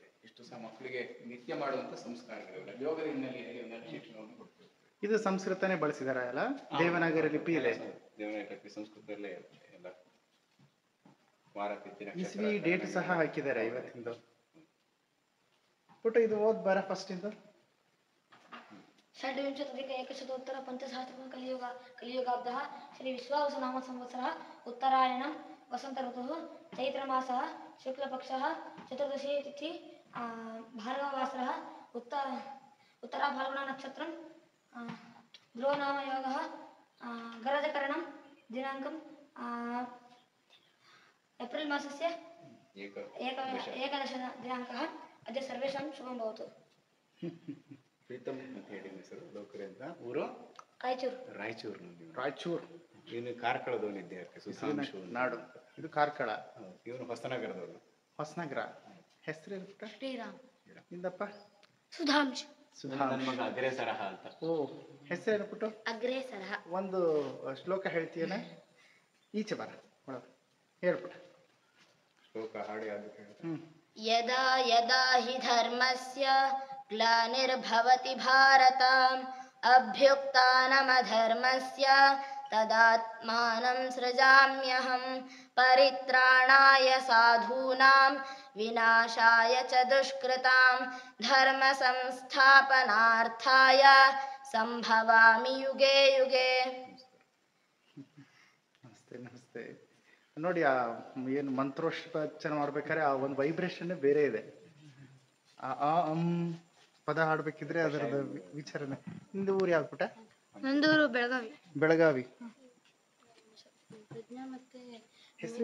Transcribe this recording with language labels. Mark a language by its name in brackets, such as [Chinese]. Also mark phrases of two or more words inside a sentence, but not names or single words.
[Kannada] ಇಷ್ಟು ಸಹ ಮಕ್ಕಳಿಗೆ ನಿತ್ಯ ಮಾಡುವಂತ ಸಂಸ್ಕಾರಗಳಿಲ್ಲ. ಯೋಗದ ಹಿನ್ನೆಲೆಯಲ್ಲಿ ಒಂದೆಲ್ಲ ಶಿಕ್ಷಣವನ್ನು ಕೊಡ್ತೀವಿ. ಇದು ಸಂಸ್ಕೃತನೇ ಬಳಸಿದಾರ ಅಲ್ಲ? ದೇವನಾಗರಿ ಲಿಪಿ ಇದೆ. ದೇವನಾಗರಿ ಲಿಪಿ ಸಂಸ್ಕೃತದಲ್ಲೇ ಎಲ್ಲ ವಾರ ತಿಥಿ ಇಸ್ವಿ ಡೇಟ್ ಸಹ ಹಾಕಿದ್ದಾರೆ ಇವತ್ತಿಂದು. ಪುಟ ಇದು ಓದ್ ಬಾರ ಫಸ್ಟ್ ಇಂದ. [Sanskrit] षड्विंशत्यधिक एकशतोत्तर पंचसहस्रतम कलियुगाब्दः श्री विश्वावसुनाम संवत्सरः उत्तरायणं वसंत ऋतुः चैत्रमासः शुक्लपक्षः चतुर्दशी तिथि भार्गववासरः उत्तराफाल्गुन नक्षत्रं ध्रुवनामयोगः गरजकरणं दिनाङ्कं एप्रिल् मासस्य एकदश दिनाङ्कः अद्य सर्वेषां शुभं भवतु. [Kannada] ಪ್ರೀತಮ್ ಅಂತ ಹೇಳಿ ಹೆಸರು. ಲೋಕರಿಂದ ಊರು ರಾಯಚೂರು. ಇವನು ಕಾರ್ಕಳದವನು ವಿದ್ಯಾರ್ಥಿ ಸುಧಾಂಶು ನಾಡು. ಇದು ಕಾರ್ಕಳ. ಇವನು ಹೊಸನಗರದವನು. ಹೊಸನಗರ. ಹೆಸರು ಶ್ರೀರಾಮ್. ನಿಂದಪ್ಪ? ಸುಧಾಂಶು. ನನ್ನ ಮಗ ಅಗ್ರೇಸರಹ ಅಂತ. ಓ, ಹೆಸರೇನು ಪುಟ್ಟು? ಅಗ್ರೇಸರಹ. ಒಂದು ಶ್ಲೋಕ ಹೇಳ್ತೀಯನ? ಈಚೆ ಬರ ಹೇಳ್ಬಿಟ್ಟ ಶ್ಲೋಕ ಹಾಡಿ ಆದ್ರೆ [Sanskrit] ಯದಾ ಯದಾ ಹಿ ಧರ್ಮಸ್ಯ ಗ್ಲಾನಿರ್ಭವತಿ ಭಾರತ ಅಭ್ಯುಕ್ತಾನಮಧರ್ಮಸ್ಯ ತದಾತ್ಮಾನಂ ಸೃಜಾಮ್ಯಹಂ ಪರಿತ್ರಾಣಾಯ ಸಾಧೂನಾಂ ವಿನಾಶಾಯ ಚ ದುಷ್ಕೃತಾಂ ಧರ್ಮ ಸಂಸ್ಥಾಪನಾರ್ಥಾಯ ಸಂಭವಾಮಿ ಯುಗೇ ಯುಗೇ. [Kannada] ನಮಸ್ತೆ. ನೋಡಿ, ಆ ಏನು ಮಂತ್ರೋಚ್ಚಾರ ಮಾಡ್ಬೇಕಾದ್ರೆ ಆ ಒಂದು ವೈಬ್ರೇಷನ್ ಬೇರೆ ಇದೆ. ಆ ಪದ ಹಾಡ್ಬೇಕಿದ್ರೆ ಅದರದ ವಿಚಾರನೆ. ನಿಂದು ಊರು ಯಾವ್ದು ಪುಟ? ನಂದೂರು ಬೆಳಗಾವಿ. ಬೆಳಗಾವಿ. ಹೆಸರು